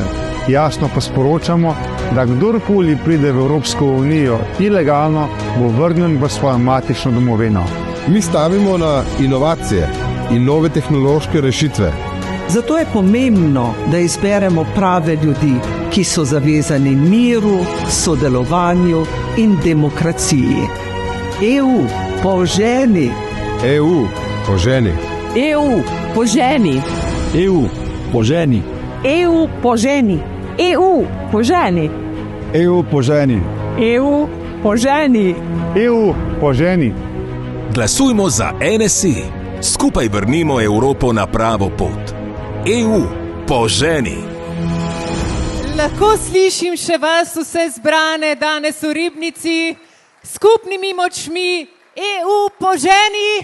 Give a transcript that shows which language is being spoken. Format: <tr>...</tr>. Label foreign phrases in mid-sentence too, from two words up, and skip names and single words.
<sl>Jasno pa sporočamo, da kdorkoli pride v Evropsko unijo ilegalno, bo vrnjen v svojo matično domovino. Mi stavimo na inovacije in nove tehnološke rešitve. Zato je pomembno, da izberemo prave ljudi, ki so zavezani miru, sodelovanju in demokraciji. EU, poženi! EU, poženi! EU, poženi! EU, poženi! EU, poženi! EU, poženi! EU, poženi! EU, poženi! EU, poženi! Glasujmo za NSI. Skupaj vrnimo Evropo na pravo pot. EU, poženi! Lahko slišim še vas vse zbrane danes v Ribnici, skupnimi močmi, EU, poženi!</sl>